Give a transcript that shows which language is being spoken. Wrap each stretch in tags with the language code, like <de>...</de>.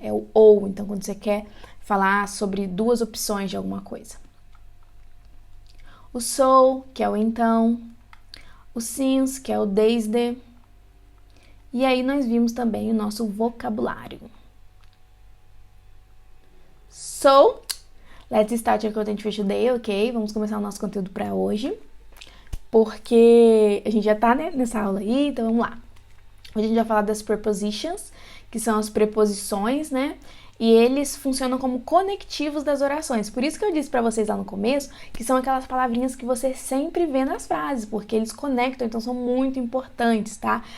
<pt>É o ou, então quando você quer falar sobre duas opções de alguma coisa. O so, que é o então. O since, que é o desde. E aí nós vimos também o nosso vocabulário.</pt> <en>So, let's start our content for today, ok?</en> <pt>Vamos começar o nosso conteúdo para hoje, porque a gente já tá, né, nessa aula aí, então vamos lá. Hoje a gente vai falar das prepositions, que são as preposições, né? E eles funcionam como conectivos das orações. Por isso que eu disse para vocês lá no começo que são aquelas palavrinhas que você sempre vê nas frases, porque eles conectam, então são muito importantes, tá?</pt>